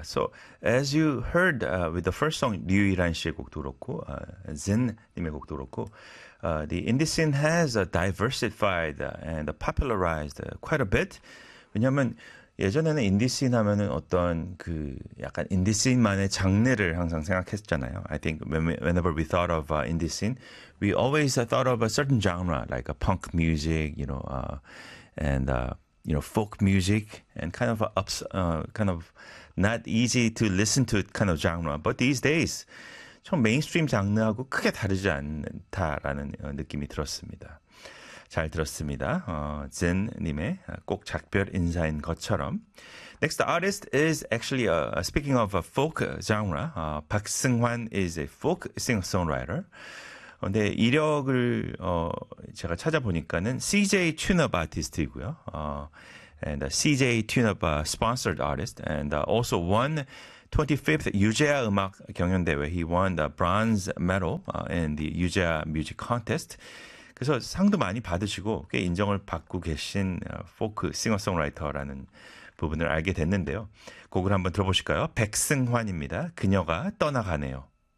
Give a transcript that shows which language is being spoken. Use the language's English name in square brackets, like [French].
[English] So as you heard with the first song, [Korean] 류이란 씨의 곡도 그렇고 [English] 젠님의 곡도 그렇고 the indie scene has diversified and popularized quite a bit. [Korean] 왜냐하면 예전에는 인디 씬 하면은 어떤 그 약간 인디 씬만의 장르를 항상 생각했잖아요. [English] I think whenever we thought of indie scene, we always thought of a certain genre like a punk music, you know, and you know, folk music and kind of kind of not easy to listen to kind of genre. But these days, [Korean] 좀 메인스트림 장르하고 크게 다르지 않다라는 느낌이 들었습니다. 잘 들었습니다. 젠님의 꼭 작별 인사인 것처럼. [English] Next artist is actually speaking of a folk genre. [Korean] 박승환 [English] is a folk singer-songwriter. [Korean] 근데 이력을 제가 찾아보니까는 CJ Tune-Up 아티스트이고요. [English] And CJ Tune-Up sponsored artist and also won 25th 유재하 음악 경연대회. He won the bronze medal in the 유재하 Music Contest. [Korean] 그래서 상도 많이 받으시고 꽤 인정을 받고 계신 포크 싱어송라이터라는 부분을 알게 됐는데요. 곡을 한번 들어보실까요? 백승환입니다. 그녀가 떠나가네요.